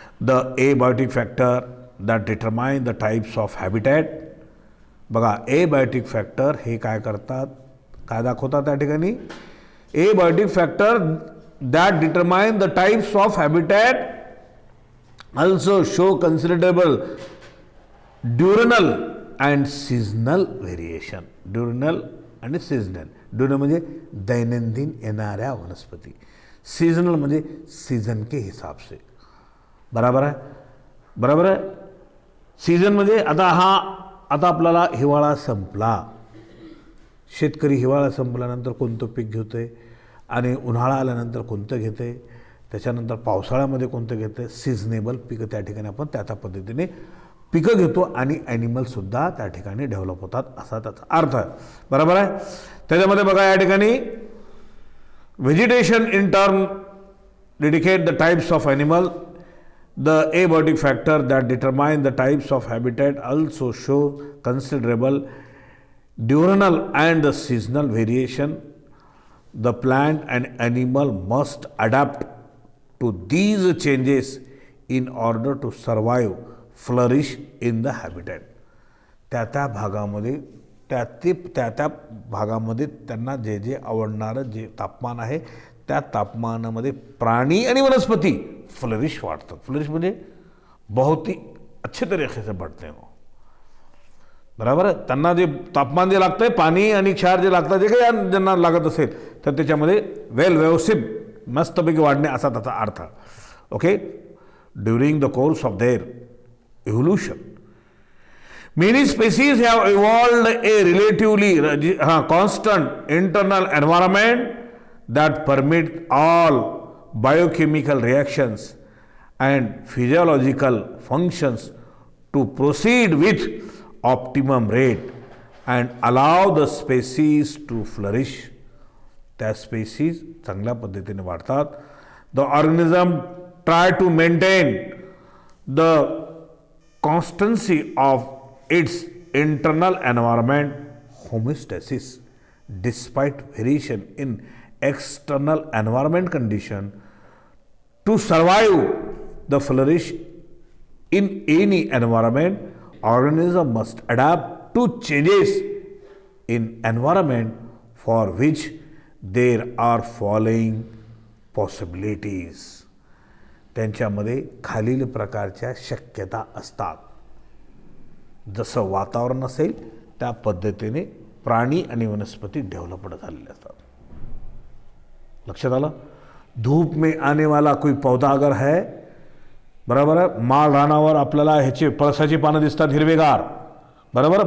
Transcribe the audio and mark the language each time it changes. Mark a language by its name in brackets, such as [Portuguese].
[English] the abiotic factor that determine the types of habitat, [Marathi] बघा abiotic factor हे काय करतात, काय दाखवतात त्या ठिकाणी, [English] Abiotic factor that determine the types of habitat also show considerable diurnal and seasonal variation. diurnal and seasonal, [Marathi] diurnal म्हणजे दैनंदिन येणाऱ्या वनस्पती, सीजनल म्हणजे [Hindi] सीजन के हिसाब से, [Marathi] बराबर आहे, बराबर आहे. सीजन म्हणजे आता आपल्याला हिवाळा संपला, शेतकरी हिवाळा संपल्यानंतर कोणतं पीक घेतोय आणि उन्हाळा आल्यानंतर कोणतं घेते, त्याच्यानंतर पावसाळ्यामध्ये कोणतं घेतं, सिजनेबल पिकं त्या ठिकाणी आपण त्या पद्धतीने पिकं घेतो आणि ॲनिमलसुद्धा त्या ठिकाणी डेव्हलप होतात असा त्याचा अर्थ आहे, बरोबर आहे. त्याच्यामध्ये बघा या ठिकाणी vegetation in term डिडिकेट the types of animal, the abiotic factor that determine the types of habitat also show considerable diurnal and the seasonal variation. [English] The plant and animal must adapt to these changes in order to survive, flourish in the habitat. [Marathi] त्या भागामध्ये त्या भागामध्ये त्यांना जे जे आवडणारं जे तापमान आहे त्या तापमानामध्ये प्राणी आणि वनस्पती फ्लरिश वाढतात. [Hindi] फ्लरिश म्हणजे बहुत ही अच्छे तरीके से बढ़ते हो, [Marathi] बराबर आहे. त्यांना जे तापमान जे लागतंय, पाणी आणि क्षार जे लागतं, जे काही ज्यांना लागत असेल तर त्याच्यामध्ये व्यवस्थित मस्तपैकी वाढणे असा त्याचा अर्थ. Okay. [English] During the course of their evolution many species have evolved a relatively constant internal environment that permit all biochemical reactions and physiological functions to proceed with optimum rate and allow the species to flourish. [Marathi] त्या species चांगल्या पद्धतीने वाढतात. [English] The organism try to maintain the constancy of its internal environment homeostasis despite variation in external environment condition. To survive the flourish in any environment, organism must adapt to changes in environment for which there are following possibilities. [Marathi] त्यांच्यामध्ये खालील प्रकारच्या शक्यता असतात. जसं वातावरण असेल त्या पद्धतीने प्राणी आणि वनस्पती डेव्हलपड झालेले असतात. लक्षात आलं. [Hindi] धूप में आने वाला कोई पौधा अगर है, [Marathi] बरोबर आहे, माळ रानावर आपल्याला ह्याची पळसाची पानं दिसतात हिरवेगार, बरोबर.